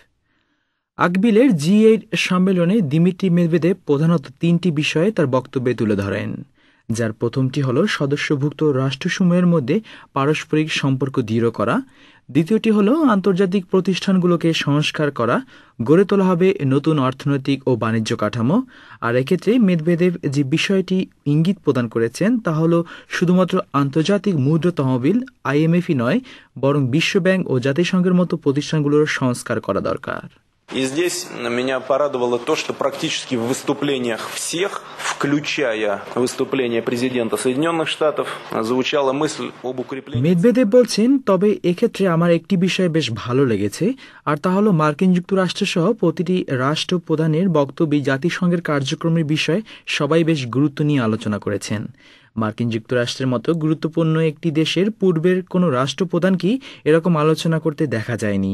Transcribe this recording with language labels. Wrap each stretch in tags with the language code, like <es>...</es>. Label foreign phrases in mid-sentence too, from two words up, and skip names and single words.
<bn>আকবিলের G8 সম্মেলনে দিমিত্রি মেদভেদেভ প্রধানত 3টি বিষয়ে তার বক্তব্যে তুলে ধরেন, যার প্রথমটি হল সদস্যভুক্ত রাষ্ট্রসমূহের মধ্যে পারস্পরিক সম্পর্ক দৃঢ় করা, দ্বিতীয়টি হল আন্তর্জাতিক প্রতিষ্ঠানগুলোকে সংস্কার করা, গড়ে তোলা হবে নতুন অর্থনৈতিক ও বাণিজ্য কাঠামো। আর এক্ষেত্রে মেদভেদেভ যে বিষয়টি ইঙ্গিত প্রদান করেছেন তা হল শুধুমাত্র আন্তর্জাতিক মুদ্রা তহবিল IMF-ই নয়, বরং বিশ্বব্যাংক ও জাতিসংঘের মতো প্রতিষ্ঠানগুলোর সংস্কার করা দরকার।</bn> <ru>И здесь меня порадовало то, что практически в выступлениях всех, включая выступление президента Соединенных Штатов, звучала мысль об укреплении.</ru> <bn>মেদভেদেভ বলছেন, তবে এক্ষেত্রে আমার একটি বিষয় বেশ ভালো লেগেছে, আর তা হলো মার্কিন যুক্তরাষ্ট্র সহ প্রতিটি রাষ্ট্র প্রধানের বক্তব্যে জাতিসংঘের কার্যক্রমের বিষয়ে সবাই বেশ গুরুত্ব নিয়ে আলোচনা করেছেন। মার্কিন যুক্তরাষ্ট্রের মতো গুরুত্বপূর্ণ একটি দেশের পূর্বের কোনো রাষ্ট্রপ্রধানকেই এরকম আলোচনা করতে দেখা যায়নি।</bn>